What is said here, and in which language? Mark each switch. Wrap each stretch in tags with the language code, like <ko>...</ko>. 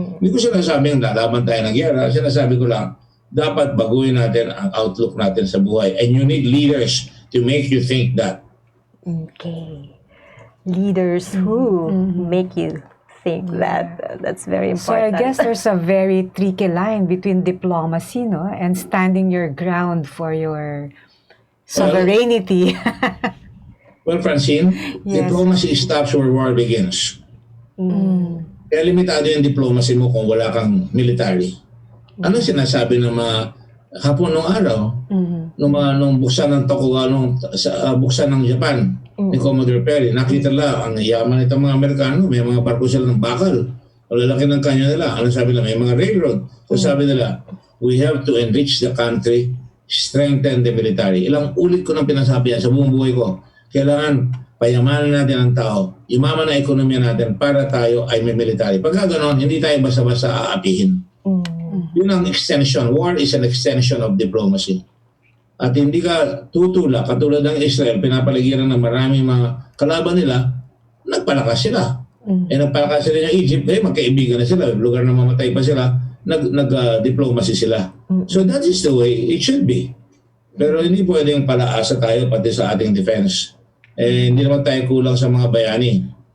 <tl>Hindi ko sinasabi yung lalaban tayo ng gera. Sinasabi ko lang, dapat baguhin natin ang outlook natin sa buhay.</tl> <en>And you need leaders to make you think that. Okay. Leaders who make you think that. That's very So I important. guess there's a very tricky line between diplomacy, no, and standing your ground for your sovereignty. Well, Francine, Yes. diplomacy stops where war begins.</en> <tl>Kaya limitado yung diplomacy mo kung wala kang military. Ano sinasabi ng mga hapon nung araw, nung buksan ng Tokugawa, buksan ng Japan, ni Commodore Perry, nakita lang ang yaman itong mga Amerikano, may mga barko sila ng bakal. Ang lalaki ng kanya nila. Ano sabi nila? May mga railroad. So sabi nila,</tl> <en>we have to enrich the country, strengthen the military.</en> <tl>Ilang ulit ko nang pinasabi yan sa buong buhay ko. Kailangan payamanan natin ang tao, yumaman ang ekonomiya natin para tayo ay may military. Pagka ganoon, hindi tayo basta-basta aapihin. Yun ang extension.</tl> <en>War is an extension of diplomacy.</en> <tl>At hindi ka tutula, katulad ng Israel, pinapaligiran ng maraming mga kalaban nila, nagpalakas sila. Nagpalakas sila ng Egypt, magkaibigan na sila. Lugar na mamatay pa sila, nag-diplomacy sila.</tl> <en>So that is the way it should be.</en> <tl>Pero hindi pwedeng palaasa tayo pati sa ating defense. Hindi naman tayo kulang sa mga bayani.</tl>